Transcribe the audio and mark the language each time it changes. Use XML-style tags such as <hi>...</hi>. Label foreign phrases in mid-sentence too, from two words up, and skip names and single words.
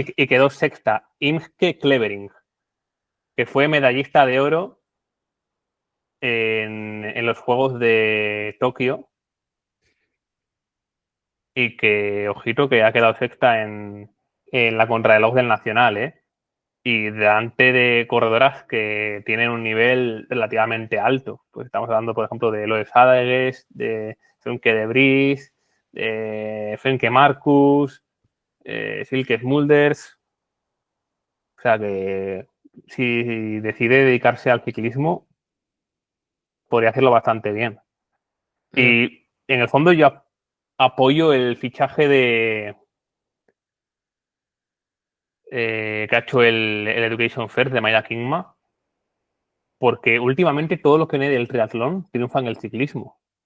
<es>y quedó sexta, Imke Clevering, que fue medallista de oro en los Juegos de Tokio y que, ojito, que ha quedado sexta en la contrarreloj del Nacional, ¿eh? Y delante de corredoras que tienen un nivel relativamente alto. Pues estamos hablando, por ejemplo, de Loes Hadaeges, de Femke de Vries, de Femke Marcus, Silke Smulders. O sea que si decide dedicarse al ciclismo, podría hacerlo bastante bien. ya. Y en el fondo yo apoyo el fichaje que ha hecho el Education First de Maya Kingma, porque últimamente todo lo que viene del triatlón triunfa en el ciclismo.</es>